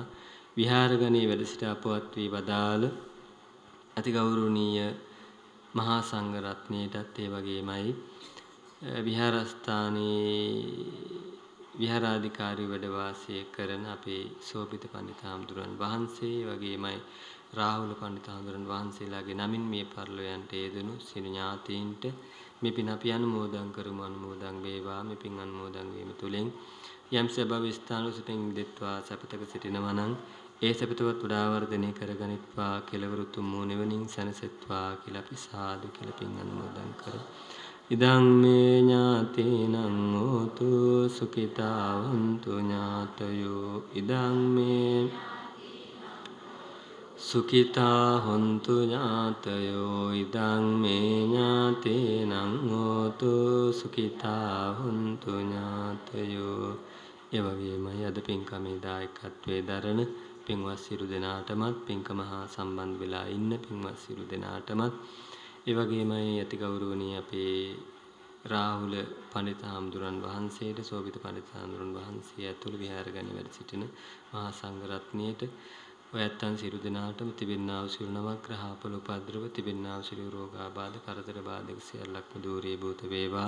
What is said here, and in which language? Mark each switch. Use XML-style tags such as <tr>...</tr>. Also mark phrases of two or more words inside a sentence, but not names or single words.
<si>විහාරගණේ වැඩ සිට අපවත් වී වදාළ අතිගෞරවනීය මහා සංඝ රත්නයටත් ඒ වගේමයි විහාරස්ථානයේ විහාරාධිකාරී වැඩ වාසය කරන අපේ සෝපිත පඬිතුමන් වහන්සේ වගේමයි රාහුල පඬිතුමන් වහන්සේලාගේ නමින් මේ පරලොවයන්ට යෙදුණු සිනු ඥාතීන්ට මේ පින් අපි අනුමෝදන් කරමු. අනුමෝදන් වේවා. මේ පින් අනුමෝදන් වීම තුළින් යම් සබව ස්ථාන සිටින් දෙත්වා සපතක සිටිනවා නම් ඒ සපතවත් වඩා වර්ධනය කරගනිත්වා කෙලවර උතුම් වූ නිවනින් සැනසෙත්වා කියලා අපි සාදු කියලා පින් අනුමෝදන් කරමු.</si> <pi>ඉදං මේ ඥාතීනං හෝතු සුඛිතා වന്തു ඥාතයෝ ඉදං මේ සුඛිතා හොන්තු ඥාතයෝ ඉදං මේ ඥාතීනං හෝතු සුඛිතා හොන්තු ඥාතයෝ.</pi> <si>ඒ වගේමයි අද පින්කමේ දායකත්වයේ දරන පින්වත් සියලු දෙනාටමත් පින්කම හා සම්බන්ධ වෙලා ඉන්න පින්වත් සියලු දෙනාටමත් ඒ වගේමයි අතිගෞරවනීය අපේ රාහුල පඬිතුමන් වහන්සේට සෝභිත පඬිතුමන් වහන්සේ ඇතුළු විහාරගණේ වැඩ සිටින මහා සංඝ රත්නයට ඔය ඇත්තන් සියලු දෙනාටම තිබෙනා වූ සියලු නවග්‍රහ අපල උපද්‍රව තිබෙනා වූ සියලු රෝගාබාධ කරදර බාධක සියල්ලක්ම දූරී භූත වේවා.</si>